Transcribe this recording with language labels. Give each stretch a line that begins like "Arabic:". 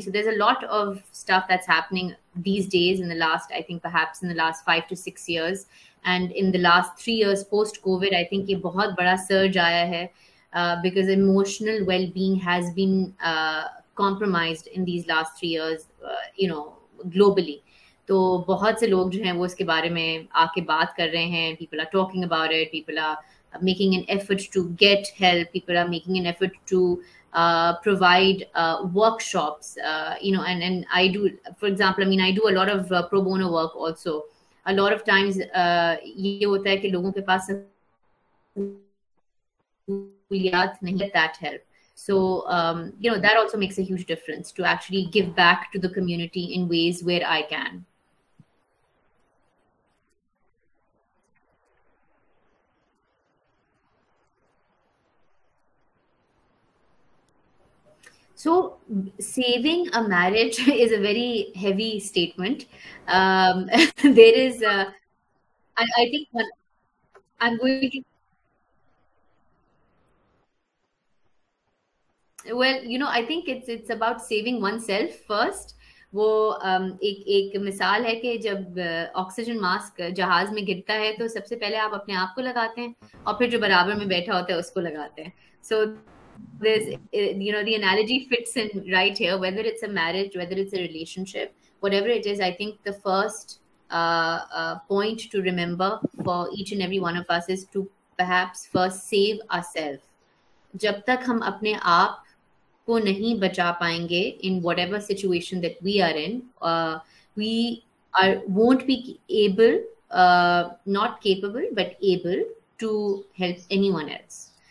English: So there's a lot of stuff that's happening these days in the last, I think perhaps in the last 5 to 6 years, and in the last 3 years post COVID, I think
Hindi: ये बहुत बड़ा surge आया है
English: because emotional well-being has been compromised in these last 3 years, globally.
Hindi: तो बहुत से लोग जो हैं वो इसके बारे में आके बात कर रहे हैं.
English: People are talking about it. People are making an effort to get help. People are making an effort to provide workshops. And I do, for example, I do a lot of pro bono work also. A lot of times
Hindi: ये होता है कि लोगों के पास सहूलियात नहीं है
English: that help. So, that also makes a huge difference to actually give back to the community in ways where I can. So, saving a marriage is a very heavy statement. There is, I think I'm going to. Well, I think it's about saving oneself first.
Hindi: वो एक मिसाल है कि जब oxygen mask जहाज में गिरता है तो सबसे पहले आप अपने आप को लगाते हैं और फिर जो बराबर में बैठा होता है उसको लगाते हैं.
English: So there's the analogy fits in right here, whether it's a marriage, whether it's a relationship, whatever it is. I think the first point to remember for each and every one of us is to perhaps first save ourselves.
Hindi: जब तक हम अपने आप को नहीं बचा पाएंगे
English: in whatever situation that we are in, we won't be able, not capable, but able to help anyone else.